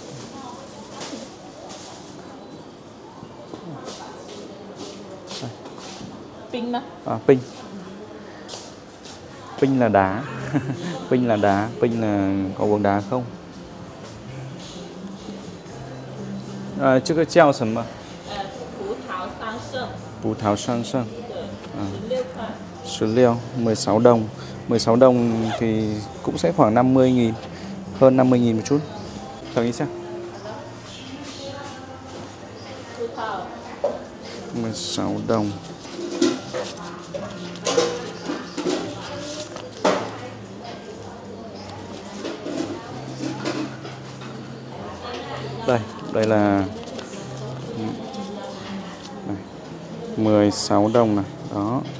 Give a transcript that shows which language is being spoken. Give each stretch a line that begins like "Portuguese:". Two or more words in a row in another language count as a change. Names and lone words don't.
Vietnamese: Pin mà. À, pin. Pin là đá. Pin là đá. Pin là có uống đá không? À,
Chinese: 这个叫什么？葡萄桑葚。葡萄桑葚。 16
Vietnamese: 16 đồng. 16 đồng thì cũng sẽ khoảng 50.000. Hơn 50.000 một chút. Thử nghĩ xem. 16 đồng. Đây là 16 đồng này, đó.